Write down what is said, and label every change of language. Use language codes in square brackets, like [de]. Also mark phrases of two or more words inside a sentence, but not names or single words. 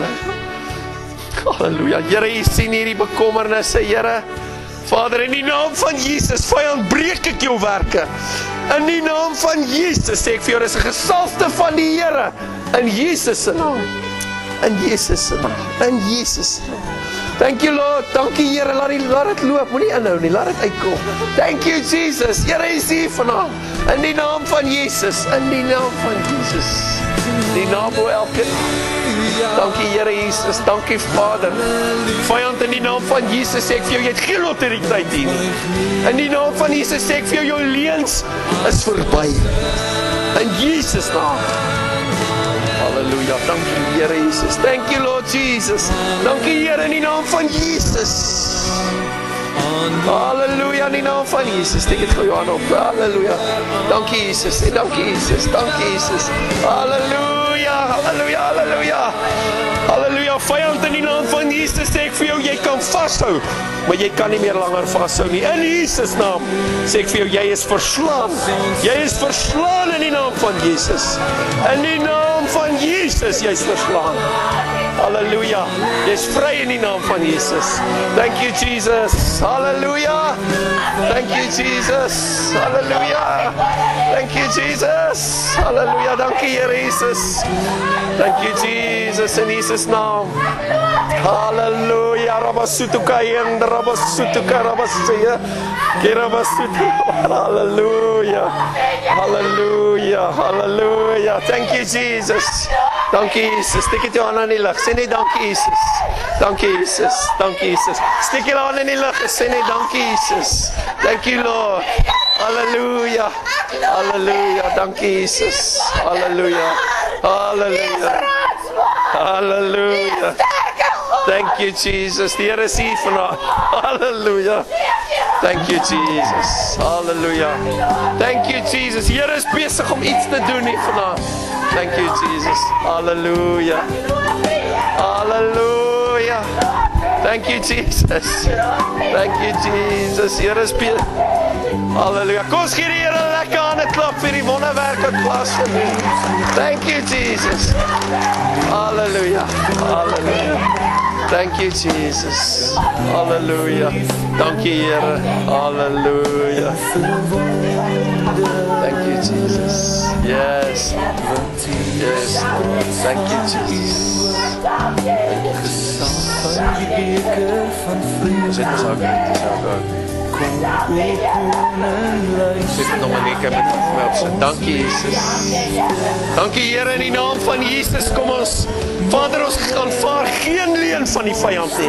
[af] Halleluja, Here, U sien hierdie bekommernisse, Here. Vader, in die naam van Jesus, vyand, breek ek jou werke. In die naam van Jesus sê ek vir jou, dis 'n gesalfde van die Here, in Jesus se naam. In Jesus se naam, in Jesus se naam. [en] Thank you Lord, [af] dankie Here, laat dit loop, moenie inhou nie, laat dit uitkom. [en] Thank you Jesus, [af] Here is hier vanaand, in die naam van Jesus, in die naam van Jesus, die naam bo elke. Dankie Here Jesus, dankie Vader. Vyand, in die naam van Jesus sê ek vir jou, jy het geen autoriteit hier nie. In die naam van Jesus sê ek vir jou, jou leuns is verby. In Jesus naam. Halleluja, dankie Here Jesus, [en] thank you Lord Jesus, [af] dankie Here in die naam van Jesus. Halleluja, in die naam van Jesus, steek het vir jou aan op, halleluja, dankie Jesus, en dankie Jesus, dankie Jesus, halleluja, halleluja, halleluja, halleluja, vyand in die naam van Jesus, sê ek vir jou, jy kan vasthou, maar jy kan nie meer langer vasthou nie, in Jesus naam, sê ek vir jou, jy is verslaan in die naam van Jesus, in die naam van Jesus, jy is verslaan, halleluja, jy is vry in die naam van Jesus, [en] thank you Jesus, halleluja, thank you Jesus, halleluja, thank you Jesus, halleluja, [af] dankie Here Jesus, [en] thank you Jesus, [af] in Jesus naam, [en] Hallelujah. Rabasutuka and Rabasutuka Rabasaya. Hallelujah. Hallelujah. Hallelujah. Thank you, [af] Jesus. Dankie Jesus. Steek dit jou aan in die lig. Sê net dankie Jesus. Dankie Jesus. Dankie Jesus. Steek jou aan in die lig. Sê net dankie Jesus. [en] Thank you Lord. [af] Hallelujah. Hallelujah. Dankie Jesus. Hallelujah. [en] Hallelujah. Hallelujah. Thank you Jesus. [af] Die Here is hier vanaand. [en] Hallelujah. Thank you Jesus. Hallelujah. Thank you Jesus. [af] Die Here is besig om iets te doen hier vanaand. [en] Thank you Jesus. Hallelujah. Hallelujah. Thank you Jesus. Thank you Jesus. [af] Die Here is besig. [en] Hallelujah. [af] Kom ons gee die Here 'n lekker hande klap vir die wonderwerk wat plaasvind. [en] Thank you Jesus. Hallelujah. Hallelujah. Thank you Jesus. [af] Hallelujah. Dankie Here. Hallelujah. [en] Thank you Jesus. Yes. Yes. Thank you Jesus. Thank you Jesus. [af] Dit is ook. Sit nog maar net met verwelsen. Dankie Jesus. Dankie Here in die naam van Jesus. Kom ons Vader, ons aanvaar geen leen van die vyand nie.